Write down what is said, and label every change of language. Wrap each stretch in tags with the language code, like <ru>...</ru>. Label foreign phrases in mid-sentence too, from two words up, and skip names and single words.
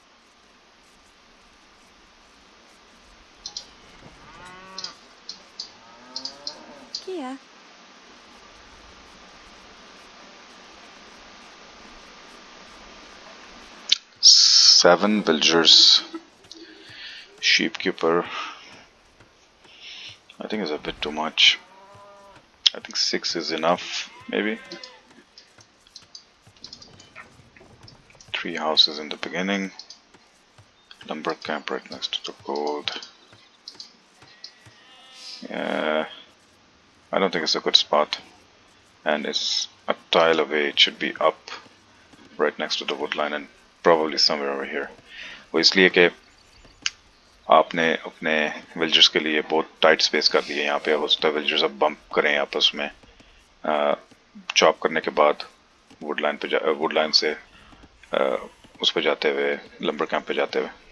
<en>Kia. Seven villagers, sheepkeeper, I think is a bit too much. I think 6 is enough, maybe. 3 houses in the beginning. Lumber camp right next to the gold. Yeah, I don't think it's a good spot. And it's a tile away. It should be up right next to the wood line and probably somewhere over here.</en> <hi>वो इसलिए कि आपने अपने विल्जर्स के लिए बहुत</hi> <en>tight space</en> <hi>कर दी है यहाँ पे। हो सकता है विल्जर्स अब बम्प करें आपस में चॉप करने के बाद</hi> <en>wood line</en> <hi>से उस पे जाते हुए</hi> <en>lumber camp</en> <hi>पे जाते हुए।</hi>